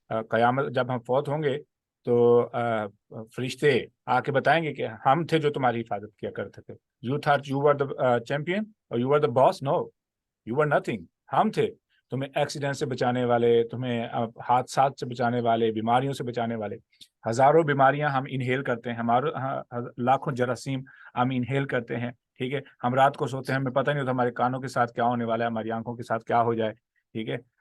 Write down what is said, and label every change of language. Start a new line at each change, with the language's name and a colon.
Urdu: قیامت جب ہم فوت ہوں گے تو فرشتے آ کے بتائیں گے کہ ہم تھے جو تمہاری حفاظت کیا کرتے تھے.
English: You thought you were the champion اور you were the boss. No, you were nothing.
Urdu: ہم تھے تمہیں ایکسیڈنٹ سے بچانے والے، تمہیں حادثات سے بچانے والے، بیماریوں سے بچانے والے. ہزاروں بیماریاں ہم انہیل کرتے ہیں، ہمارے لاکھوں جراثیم ہم انہیل کرتے ہیں. ٹھیک ہے. ہم رات کو سوتے ہیں، ہمیں پتہ نہیں ہوتا ہمارے کانوں کے ساتھ کیا ہونے والا ہے، ہماری آنکھوں کے ساتھ کیا ہو جائے. ٹھیک ہے.